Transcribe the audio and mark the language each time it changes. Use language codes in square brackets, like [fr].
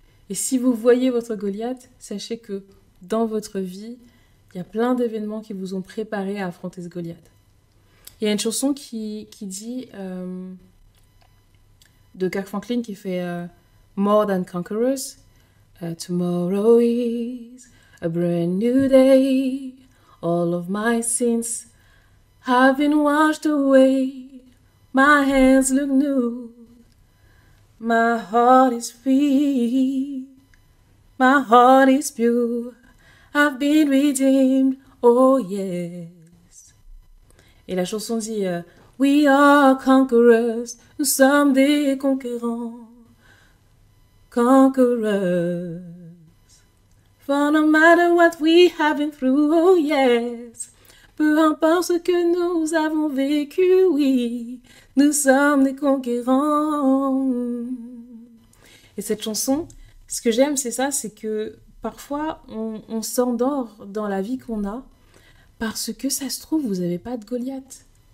[fr] Et si vous voyez votre Goliath, sachez que dans votre vie, il y a plein d'événements qui vous ont préparé à affronter ce Goliath. Il y a une chanson qui dit de Kirk Franklin qui fait More Than Conquerors. [en] Tomorrow is a brand new day. All of my sins have been washed away. My hands look new. My heart is free. My heart is pure. I've been redeemed. Oh yes. [fr] Et la chanson dit [en] We are conquerors. [fr] Nous sommes des conquérants. [en] Conquerors. For no matter what we have been through, oh yes. [fr] Peu importe ce que nous avons vécu, oui, nous sommes des conquérants. Et cette chanson, ce que j'aime, c'est ça, c'est que parfois on s'endort dans la vie qu'on a parce que ça se trouve, vous n'avez pas de Goliath.